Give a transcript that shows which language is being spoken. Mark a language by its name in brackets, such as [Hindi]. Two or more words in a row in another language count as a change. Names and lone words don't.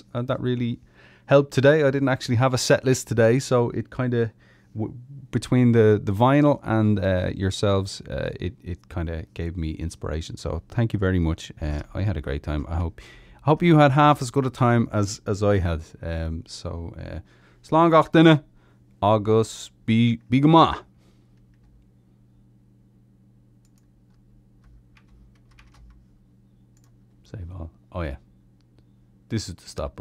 [English] That really helped today. I didn't actually have a set list today, so it kind of between the vinyl and yourselves, it kind of gave me inspiration. So thank you very much. I had a great time. I hope you had half as good a time as I had. [Irish] So slán gach duine agus bí go maith. [English] Save all. Oh yeah, this is the stop button.